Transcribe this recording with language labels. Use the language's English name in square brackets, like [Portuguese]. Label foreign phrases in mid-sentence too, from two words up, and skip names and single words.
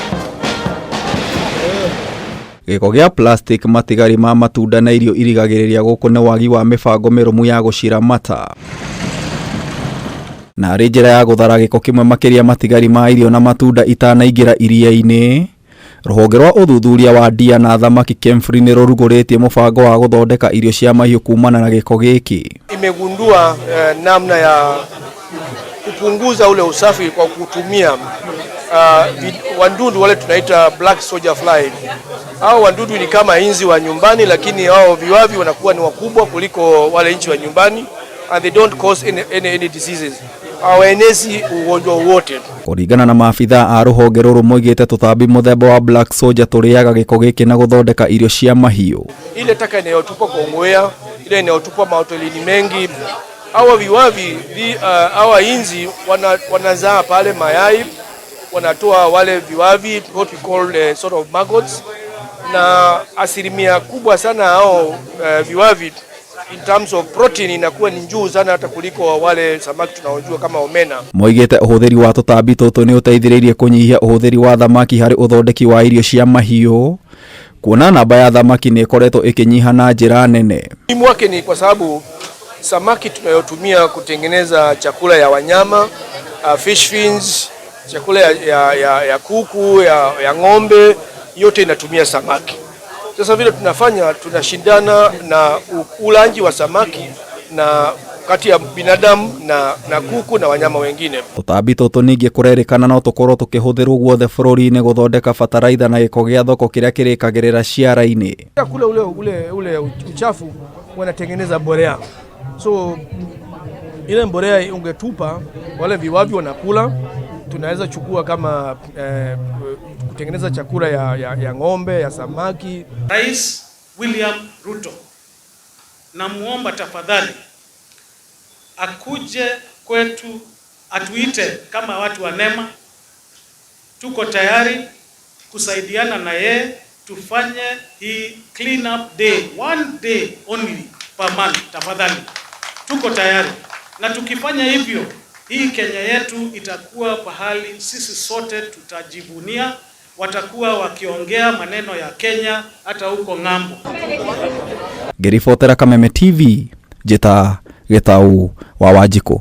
[Kikuyu] Gĩko gĩa plastic, matigari ma matunda na irio irigagĩrĩria gũkũ nĩ wagi wa mĩbango mĩrũmu ya gũciramata. Na arĩ njĩra ya gũthara gĩko kĩmwe makĩria matigari ma irio na matunda itanaingĩra iria-inĩ, rũhonge rwa ũthuthuria wa ndia na thamaki KEMFRI nĩ rũrugũrĩtie mũbango wa gũthondeka irio cia mahiũ kumana na gĩko gĩkĩ. [Swahili] Imegundua namna ya kupunguza ule usafi kwa kutumia wadudu wale tunaita [English] black soldier fly. [Swahili] Hao wadudu ni kama inzi wa nyumbani, lakini hao viwavi wanakuwa ni wakubwa kuliko wale inzi wa nyumbani, [English] and they don't cause any diseases. [Swahili] Hawaenezi ugonjwa wote. [Kikuyu] Kũringana na maabitha a rũhonge rũrũ moigĩte tũtambi mũthemba wa [English] black soldier [Kikuyu] tũrĩaga gĩko gĩkĩ na gũthondeka irio cia mahiũ. [Swahili] Ile taka inayotupwa kwa ngwea, ile inayotupwa mahotelini mengi, hawa viwavi hawa inzi wanazaa pale mayai, wanatoa wale viwavi, [English] what we call sort of maggots, [Swahili] na asilimia kubwa sana hao viwavi [English] in terms of protein [Swahili] inakuwa ni juu sana hata kuliko wale samaki tunaojua kama omena. [Kikuyu] Moigĩte ũhũthĩri wa tũtambi tũtũ nĩ ũteithĩrĩirie kũnyihia ũhũthĩri wa thamaki harĩ ũthondeki wa irio cia mahiũ, kuona namba ya thamaki nĩ ĩkoretwo ĩkĩnyiha na njĩra nene. [Swahili] Muhimu wake ni kwa sababu samaki tunayotumia kutengeneza chakula ya wanyama, [English] fish fins, [Swahili] chakula ya kuku, ya ng'ombe, yote inatumia samaki. Sasa vile tunashindana na ulaji wa samaki na kati ya binadamu na kuku na wanyama wengine. [Kikuyu] Tũtambi tũtũ ningĩ kũrerĩkana no tũkorwo tũkĩhũthĩrwo guothe bũrũri-inĩ gũthondeka bataraitha na gĩko gĩa thoko kĩrĩa kĩrĩkagĩrĩra ciara-inĩ. [Swahili] Kule ule uchafu wanatengeneza mbolea. So ile mbolea ungetupa, wale viwavi wanakula, tunaweza chukua kama kutengeneza chakula ya ng'ombe, ya samaki. Rais William Ruto, namuomba tafadhali akuje kwetu, atuite kama watu wa NEMA. Tuko tayari kusaidiana na yeye tufanye hii [English] clean up day, one day only per month. [Swahili] Tafadhali tuko tayari, na tukifanya hivyo hii Kenya yetu itakuwa pahali sisi sote tutajivunia. Watakuwa wakiongea maneno ya Kenya hata huko ng'ambo. [Kikuyu] Ngĩribotera Kameme TV, Njĩta Gĩtaũ wa Wanjikũ.